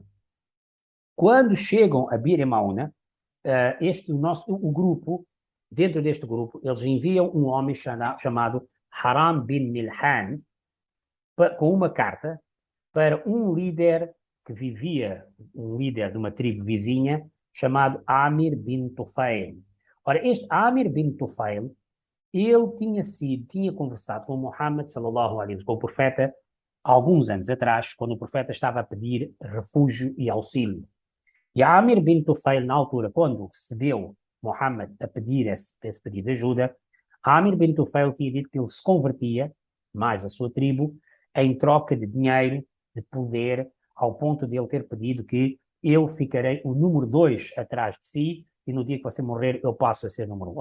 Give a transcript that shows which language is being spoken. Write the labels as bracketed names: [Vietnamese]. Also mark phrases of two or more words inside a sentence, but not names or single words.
[Portuguese] Quando chegam a Bir Mauna, o grupo, dentro deste grupo, eles enviam um homem chamado Haram bin Milhan com uma carta para um líder um líder de uma tribo vizinha, chamado Amir bin Tufail. Ora, este Amir bin Tufail, ele tinha conversado com Muhammad [Arabic] صلى الله عليه وسلم, [Portuguese] com o profeta, alguns anos atrás, quando o profeta estava a pedir refúgio e auxílio. E Amir bin Tufail, na altura, quando recebeu Muhammad a pedir esse pedido de ajuda, Amir bin Tufail tinha dito que ele se convertia, mais a sua tribo, em troca de dinheiro, de poder, ao ponto de ele ter pedido que eu ficarei o número 2 atrás de si e no dia que você morrer eu passo a ser número 1.